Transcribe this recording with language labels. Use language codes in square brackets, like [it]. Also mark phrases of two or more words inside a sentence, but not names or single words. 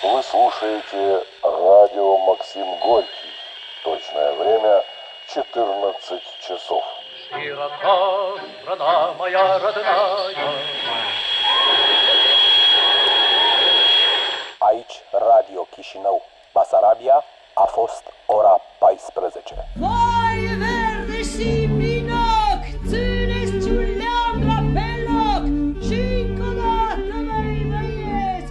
[ru] слушаете радио Максим Горький. Точное время 14 часов. Широка страна моя родная. [ro] Aici, Radio Chișinău, Basarabia, a fost ora 14. Vai verde și minoc, țineți ciuleandra pe loc și încă o dată mai băieți.